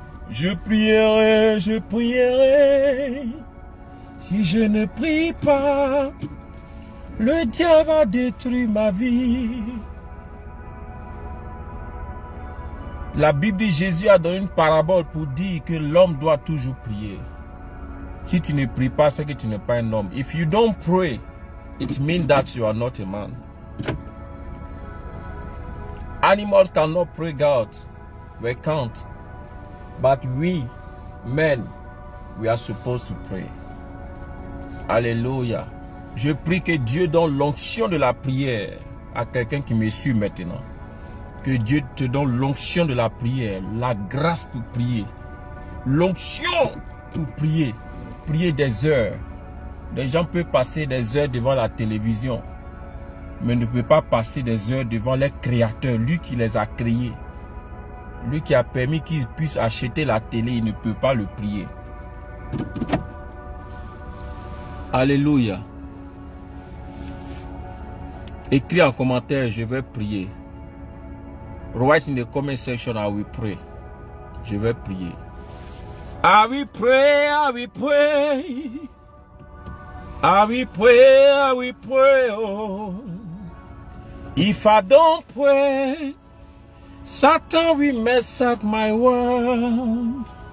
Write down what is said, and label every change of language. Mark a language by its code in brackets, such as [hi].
[fr] Je prierai, je prierai. Si je ne prie pas, le diable va détruire ma vie. La Bible dit Jésus a donné une parabole pour dire que l'homme doit toujours prier. Si tu ne pries pas, c'est que tu n'es pas un homme. [en] If you don't pray, it means that you are not a man. Animals cannot pray God. We can't. But we, men, we are supposed to pray. [fr] Alléluia. Je prie que Dieu donne l'onction de la prière à quelqu'un qui me suit maintenant. Que Dieu te donne l'onction de la prière, la grâce pour prier. L'onction pour prier. Prier des heures. Les gens peuvent passer des heures devant la télévision, mais ne peuvent pas passer des heures devant les créateurs, lui qui les a créés. Lui qui a permis qu'ils puissent acheter la télé, il ne peut pas le prier. Alléluia. Écris en commentaire, je vais prier. [en] Write in the comment section, I will pray. [fr] Je vais prier. [en] I will pray, I will pray. I will pray, I will pray. Oh. If I don't pray, Satan will mess up my world.